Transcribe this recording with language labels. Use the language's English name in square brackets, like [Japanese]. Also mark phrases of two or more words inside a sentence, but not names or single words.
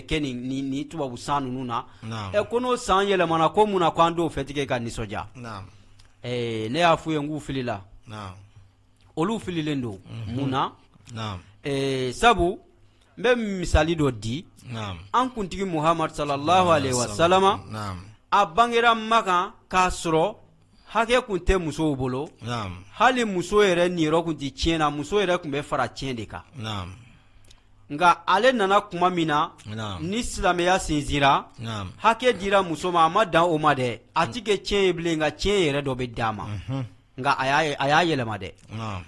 [Bambara] kɛ nin tubabu san ninnu na ko n'o san yɛlɛmana ko mun na ko an t'o fêti kɛ ka nisɔndiya ne y'a f'u ye n k'u filila olu fililen don mun na sabu n bɛ misali dɔ di an kuntigi Muhammad [Arabic] صلى الله عليه وسلم [Bambara] a bangera Maka k'a sɔrɔ hakɛ kun tɛ musow bolo hali muso yɛrɛ niyɔrɔ kun tɛ tiɲɛ na muso yɛrɛ kun bɛ fara tiɲɛ de kan nka ale nana kuma min na ni silamɛya sinsinra hakɛ dira muso ma a ma dan o ma dɛ a ti kɛ tiɲɛ ye bilen nka tiɲɛ yɛrɛ dɔ bɛ d'a ma nka a y'a yɛlɛma dɛ